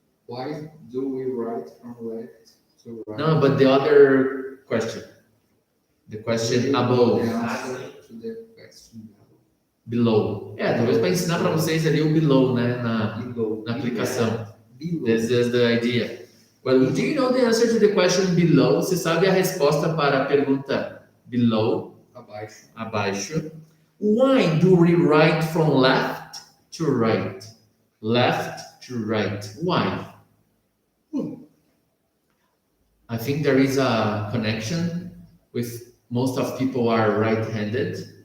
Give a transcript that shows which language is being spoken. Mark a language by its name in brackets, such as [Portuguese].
[English] Why do we write from left to right? No, but the other question. The question above. The answer to the question Below. [Portuguese] Talvez para ensinar para vocês ali o below, né? [English] below. [Portuguese] Na aplicação. [English] Below. This is the idea. Well, do you know the answer to the question below? [Portuguese] Você sabe a resposta para a pergunta below? Abaixo. Abaixo. [English] Why do we write from left to right? Left to right. Why? I think there is a connection with most of people are right-handed.